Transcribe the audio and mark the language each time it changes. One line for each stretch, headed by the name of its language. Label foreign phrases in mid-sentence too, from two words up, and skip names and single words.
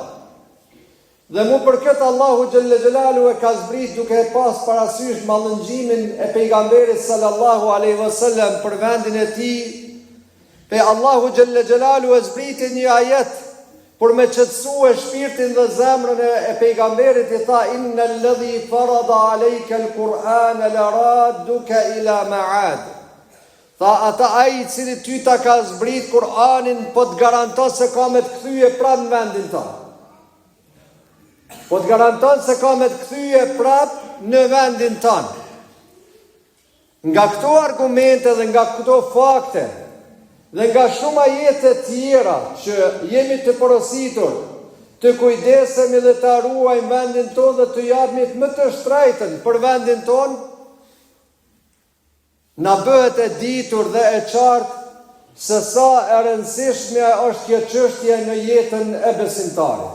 Albanian: Dhe mu për këtë Allahu
Arabic: جل جلاله
Albanian: e ka zbrit duke pas parasysh mallëngjimin e pejgamberit
Arabic: صلى الله عليه وسلم
Albanian: për vendin e tij, Pe Allahu
Arabic: جل جلاله
Albanian: e zbriti një ajet për me qëtësu e shpirtin dhe zemrën e pejgamberit, i tha:
Arabic: إن الذي فرض عليك القرآن لرادك إلى معاد.
Albanian: Tha, ata ai i cili ty ta ka zbrit Kur'anin, po të garanton se ka me të kthyje prap në vendin ta. Po të garanton se ka me të kthyje prap në vendin tanë. Nga këto argumente dhe nga këto fakte dhe nga shumë ajete tjera që jemi të porositur të kujdesemi dhe të ruajmë vendin tonë dhe të japimit më të shtrejtën për vendin tonë, na bëhet e ditur dhe e qartë se sa e rëndësishme është kjo çështje në jetën e besimtarit.